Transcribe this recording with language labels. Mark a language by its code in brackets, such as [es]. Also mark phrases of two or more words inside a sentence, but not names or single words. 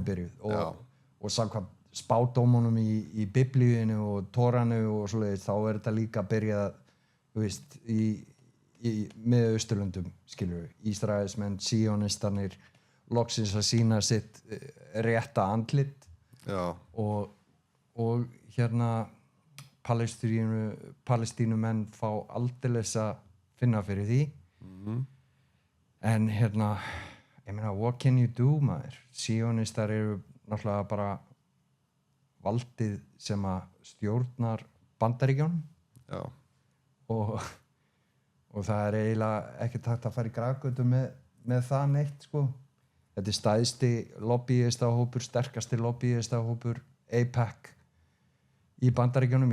[is] Hún er byrjuð og samkvæmt spádómunum í biblíunni og Tóranu og svoleiðis, þá er þetta líka byrjað, þú veist, í Miðausturlöndum, skilur við, Ísraelsmenn, síonistarnir, loksins að sína sitt rétta andlit og hérna Palestínumenn fá aldeilis að finna fyrir því en hérna ég meina, [en] what can you do, [is] maður? Sionistar eru náttúrulega bara valdið sem að stjórnar Bandaríkjunum og það er eiginlega ekki takt að fara í grafgötu með það neitt, sko. Þetta er stæðsti lobbyistahópur, sterkasti lobbyistahópur AIPAC í Bandaríkjunum.